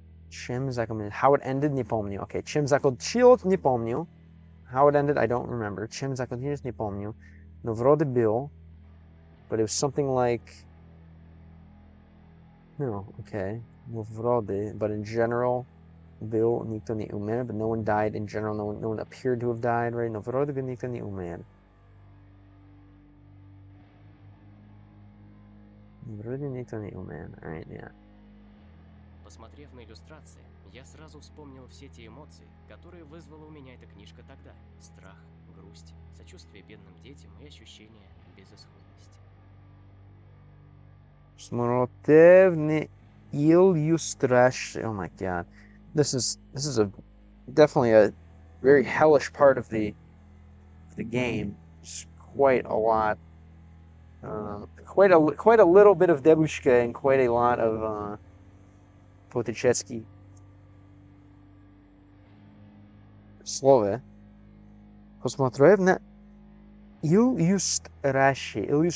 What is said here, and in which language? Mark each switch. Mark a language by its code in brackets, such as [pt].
[en] How it ended, [ru] не помню. Okay, чем закончилось, не помню. [en] How it ended, I don't remember. [ru] Чем закончилось, не помню. Но вроде был, [en] but it was something like... No, okay. [ru] Но вроде, [en] but in general, [ru] был, никто не умер, [en] but no one died in general. No one appeared to have died, right? [ru] Но вроде бы никто не умер. Вроде никто не умер. [en] Alright, yeah. [ru] Посмотрев на иллюстрации, я сразу вспомнил все те эмоции, которые вызвала у меня эта книжка тогда. Страх, грусть, сочувствие бедным детям и ощущение безысходности. Смотрев на иллюстрации. [en] Oh my god. This is definitely a very hellish part of the game. It's quite a lot. Quite a little bit of debushka and quite a lot of Potychetsky. [ru] Слово. Посмотрев на иллюстрации.